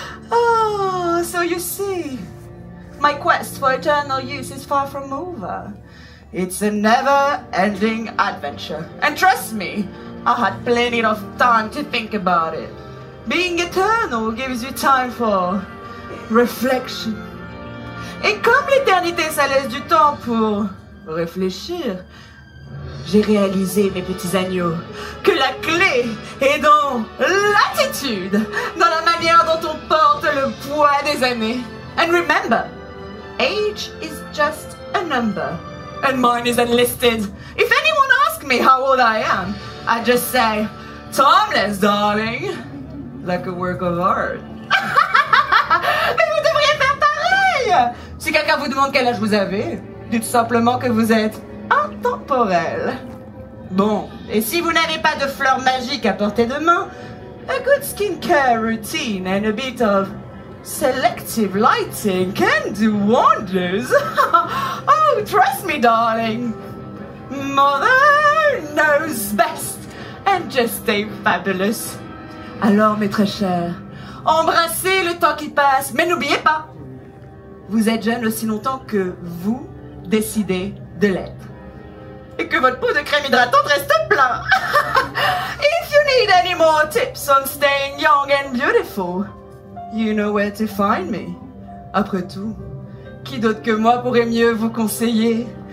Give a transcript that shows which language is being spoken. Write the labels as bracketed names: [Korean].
[English] Oh, so you see, my quest for eternal youth is far from over. It's a never-ending adventure. And trust me, I had plenty of time to think about it. Being eternal gives you time for reflection. [French] Et comme l'éternité, ça laisse du temps pour réfléchir, j'ai réalisé, mes petits agneaux, que la clé est dans l'attitude, dans la manière dont on porte le poids des années. [English] And remember, age is just a number, and mine is unlisted. If anyone asks me how old I am, I just say, timeless, darling, like a work of art. [French] Mais vous devriez faire pareil! Si quelqu'un vous demande quel âge vous avez, dites simplement que vous êtes intemporel. Bon, et si vous n'avez pas de fleurs magiques à portée de main, [English] a good skincare routine and a bit of Selective lighting can do wonders. Oh, trust me, darling. Mother knows best and just stay fabulous. [French] Alors, mes très chers, embrassez le temps qui passe, mais n'oubliez pas, vous êtes jeune aussi longtemps que vous décidez de l'être. Et que votre pot de crème hydratante reste plein. [English] If you need any more tips on staying young and beautiful, you know where to find me. [French] Après tout, qui d'autre que moi pourrait mieux vous conseiller?